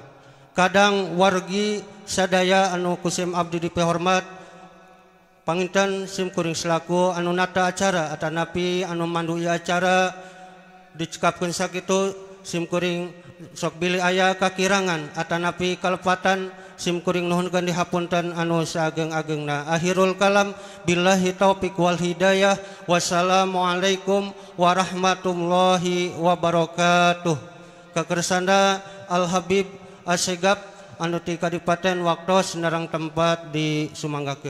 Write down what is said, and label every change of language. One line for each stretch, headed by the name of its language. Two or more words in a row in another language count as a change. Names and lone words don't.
Sundanese: Kadang wargi sadaya anu kusim abdi dipehormat panginten simkuring selaku anu nata acara atanapi anu mandui acara dicekapkeun sakitu simkuring sok bilih aya kakirangan atanapi kalepatan simkuring nuhunkeun dihapunten anu saageng-agengna.
Arabic: آخر الكلام بالله التوفيق والهداية. والسلام عليكم ورحمة الله وبركاته.
Sundanese: Kakersana Al Habib Assegaf anu ti Kadipaten waktos narang tempat disumanggakeun.